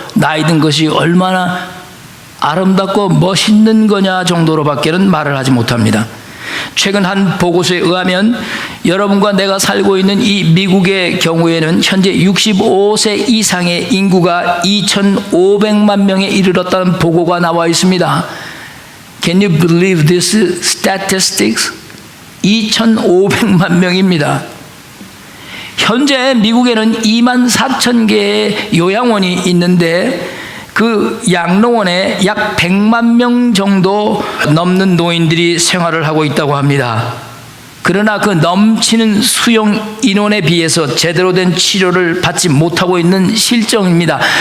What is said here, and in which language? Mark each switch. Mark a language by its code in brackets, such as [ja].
[ko] 나이 든 것이 얼마나 아름답고 멋있는 거냐 정도로밖에는 말을 하지 못합니다. 최근 한 보고서에 의하면 여러분과 내가 살고 있는 이 미국의 경우에는 현재 65세 이상의 인구가 2,500만 명에 이르렀다는 보고가 나와 있습니다. [en] Can you believe this statistics? [ko] 2,500만 명입니다. 현재 미국에는 24,000개의 요양원이 있는데 그 양로원에 약 100만 명 정도 넘는 노인들이 생활을 하고 있다고 합니다. 그러나 그 넘치는 수용 인원에 비해서 제대로 된 치료를 받지 못하고 있는 실정입니다.